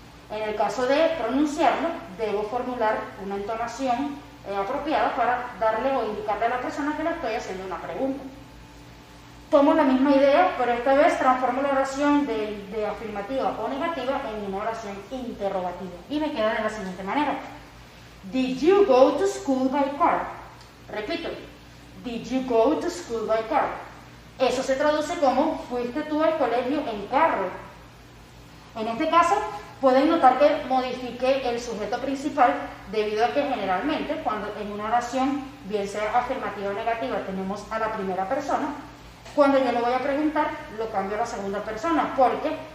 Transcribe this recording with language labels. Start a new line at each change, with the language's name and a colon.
Spanish: En el caso de pronunciarlo, debo formular una entonación apropiada para darle o indicarle a la persona que le estoy haciendo una pregunta. Tomo la misma idea, pero esta vez transformo la oración de afirmativa o negativa en una oración interrogativa y me queda de la siguiente manera:
English: Did you go to school by car?
Spanish: Repito,
English: Did you go to school by car?
Spanish: Eso se traduce como ¿fuiste tú al colegio en carro? En este caso, pueden notar que modifiqué el sujeto principal debido a que generalmente cuando en una oración, bien sea afirmativa o negativa, tenemos a la primera persona, cuando yo le voy a preguntar, lo cambio a la segunda persona, porque